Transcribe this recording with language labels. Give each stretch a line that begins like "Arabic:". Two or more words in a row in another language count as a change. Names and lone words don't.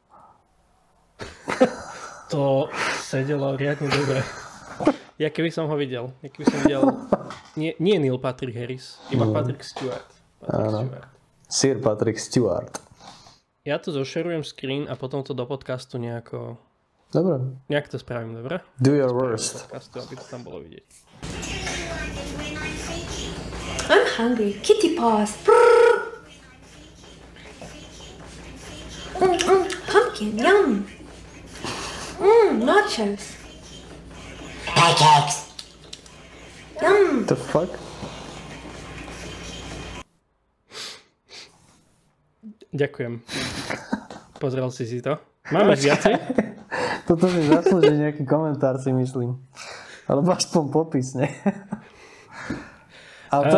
Slovak: To sedelo riadne dobre. Ja keby som ho videl. Nie Neil Patrick Harris, iba Patrick Stewart. Sir Patrick Stewart. Ja to zošerujem screen a potom to do podcastu nejako... Dobre. Nejak to spravím, dobre?
English: Do your worst.
Slovak: Podcastu, aby to tam bolo vidieť.
English: I'm hungry. Kitty paws. Pumpkin, yum. Nachos. Pancakes. Yum. The fuck?
Slovak: Ďakujem. Pozrel si to? Máme viacej? Toto mi zaslúži nejaký komentár, si myslím. Alebo aspoň popis, ne? Ale